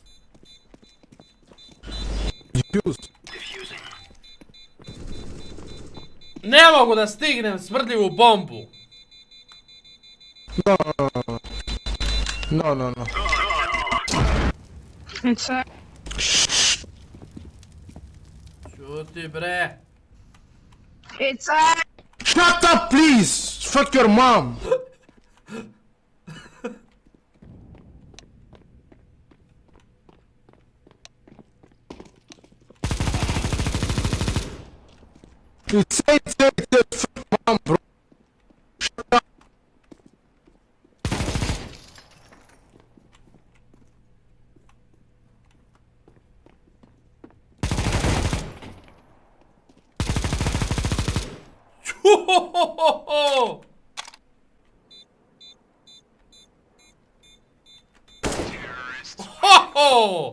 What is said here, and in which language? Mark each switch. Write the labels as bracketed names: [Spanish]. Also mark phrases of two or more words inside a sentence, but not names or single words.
[Serbian] Ne mogu da stignem smrdljivu bombu! [English] No. [Serbian] Čuti bre! [English] Shut up, please! Fuck your mom! It's fuck mom, bro. Shut up. Čuhohohoho! Hoho!